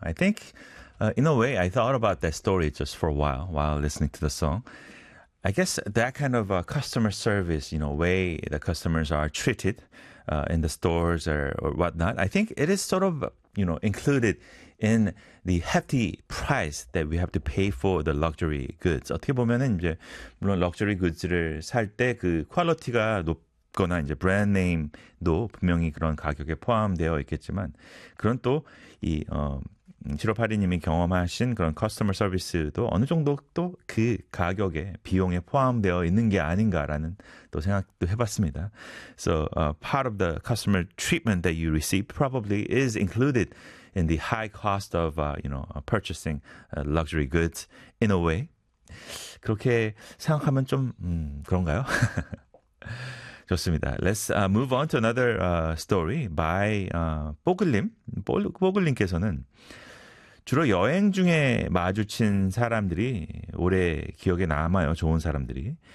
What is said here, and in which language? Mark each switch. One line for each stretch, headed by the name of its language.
English: I think, in a way, I thought about that story just for a while listening to the song. I guess that kind of customer service, you know, way the customers are treated in the stores or whatnot, I think it is sort of, you know, included in the hefty price that we have to pay for the luxury goods.
Korean: 어떻게 보면은 이제 물론 luxury goods를 살 때 그 퀄리티가 높거나 이제 brand name도 분명히 그런 가격에 포함되어 있겠지만 그런 또 이 7582님이 경험하신 그런 커스터머 서비스도 어느 정도 또 그 가격에 비용에 포함되어 있는 게 아닌가라는 또 생각도 해봤습니다.
English: So part of the customer treatment that you receive probably is included in the high cost of you know purchasing luxury goods in a way.
Korean: 그렇게 생각하면 좀 그런가요? 좋습니다.
English: Let's move on to another story by 뽀글님.
Korean: 뽀글님께서는 주로 여행 중에 마주친 사람들이 오래 기억에 남아요. 좋은 사람들이.